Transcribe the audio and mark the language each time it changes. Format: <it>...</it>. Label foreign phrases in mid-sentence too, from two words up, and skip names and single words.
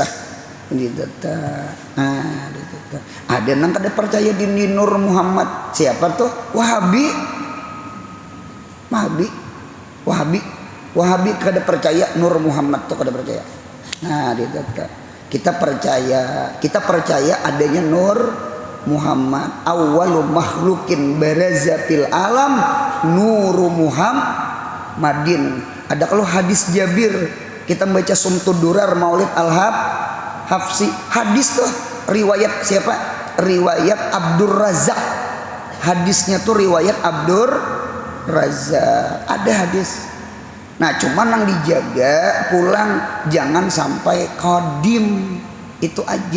<bjn>Itu ada nang kada percaya di Nur Muhammad. Siapa tuh? Wahabi kada percaya Nur Muhammad tuh kada percaya. Nah, kita percaya adanya Nur Muhammad.</bjn> <ar>أول مخلوق برز في العالم نور محمد.</ar> <bjn>Ada kalau hadis Jabir, kita membaca Sumtud Durar Maulid Al-Hafsi. Hadis tuh riwayat siapa? Riwayat Abdur Razak. Hadisnya tuh riwayat Abdur Razak, ada hadis. Nah, cuman yang dijaga pulang jangan sampai kodim, itu aja.</bjn>